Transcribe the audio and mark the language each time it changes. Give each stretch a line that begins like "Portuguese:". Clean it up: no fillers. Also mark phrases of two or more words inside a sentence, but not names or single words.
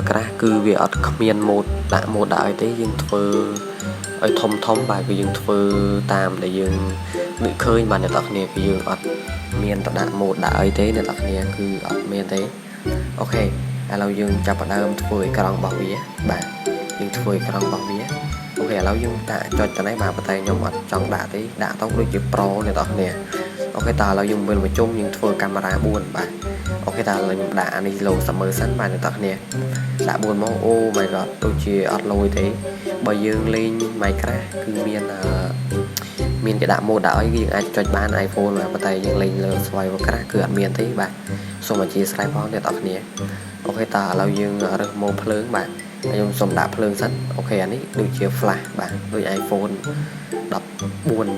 Khmer: Craft គឺវាអត់គ្មានម៉ូដដាក់ម៉ូដដាក់អីទេយើងធ្វើឲ្យធំបាទគឺយើងធ្វើតាមដែលយើងនឹកឃើញបាទអ្នកទាំងគ្នាគឺយើងអត់មានទៅដាក់ម៉ូដដាក់អីទេអ្នកទាំងគ្នាគឺអត់មានទេអូខេឥឡូវយើងចាប់ផ្ដើមធ្វើអេក្រង់របស់វាបាទយើងធ្វើអេក្រង់របស់វាអូខេឥ ឡូវយើងដាក់ចុចទៅនេះបាទប៉ុន្តែខ្ញុំអត់ចង់ដាក់ទេដាក់ទៅដូចជា Pro អ្នកទាំងគ្នាអូខេតើឥឡូវយើងវិលមកជុំយើងធ្វើកាមេរ៉ា4បាទអូខេតើឥឡូវខ្ញុំដាក់អានេះលោសមើសិនបាទអ្នកទាំងគ្នាដាក់4មកអូ my god ដូចជាអត់លយទេបើយើងលេង Minecraft គឺមានគេដាក់ម៉ូដដាក់អីយើងអាចចុចបាន iPhone បាទប៉ុន្តែយើងលេងលើ Survival Craft គឺអត់មានទេបាទសូមអធិស្ឋាន ផងអ្នកទាំងគ្នាអូខេតើឥឡូវយើងរើសម៉ូដភ្លើងបាទខ្ញុំសូមដាក់ភ្លើងសិនអូខេអានេះដូចជា flash បាទដូច iPhone 14